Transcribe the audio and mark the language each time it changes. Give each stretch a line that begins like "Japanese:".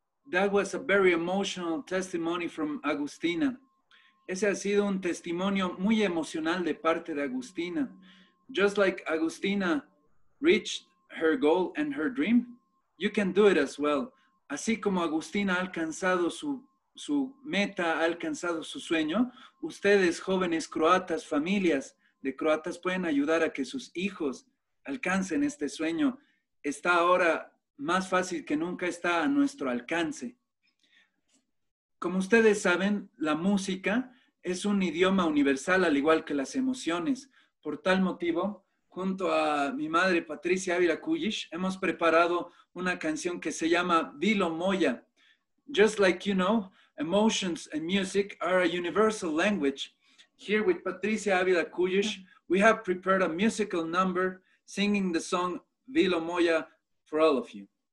English: That was a very emotional testimony from Agustina.
Spanish: Ese ha sido un testimonio muy emocional de parte de Agustina.
English: Just like Agustina reached her goal and her dream, you can do it as well.
Spanish: Así como Agustina ha alcanzado su meta, ha alcanzado su sueño, ustedes, jóvenes croatas, familias de croatas, pueden ayudar a que sus hijos alcancen este sueño. Está ahora más fácil que nunca, está a nuestro alcance. Como ustedes saben, la música es un idioma universal, al igual que las emociones. Por tal motivo, junto a mi madre Patricia Ávila Kujic, hemos preparado una canción que se llama Dilo Moja.
English: Just like you know, emotions and music are a universal language. Here with Patricia Ávila Kujic, we have prepared a musical number singing the song Vilo Moya for all of you.